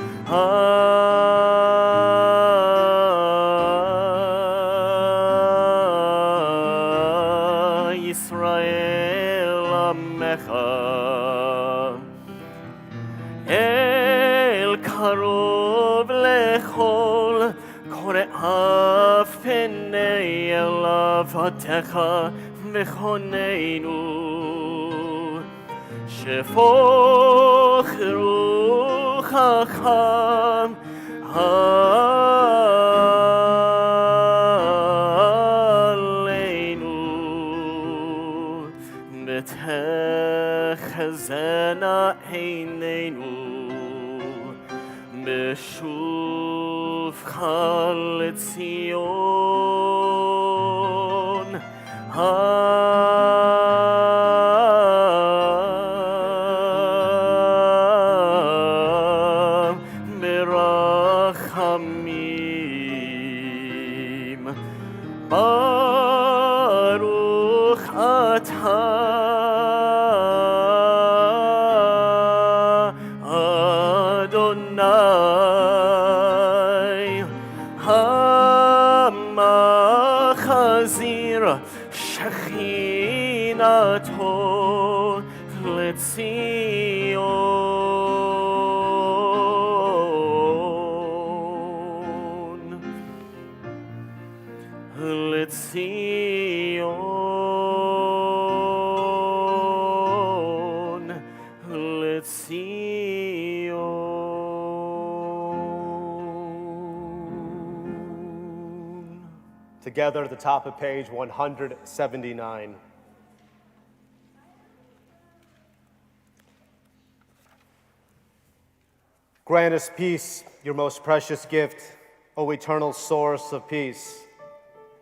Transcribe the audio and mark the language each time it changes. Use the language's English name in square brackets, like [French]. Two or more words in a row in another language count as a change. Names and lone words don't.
[Hebrew] ישראל עמך אל קרוב לכל קוראיו פני אליו הטך וחננו שפוך רוחך עלינו ותחזינה עינינו בשובך לציון ברחמים. ברוך אתה אדני המחזיר שכינתו לציון לציון לציון. [English] Together at the top of page 179. Grant us peace, your most precious gift, O eternal source of peace.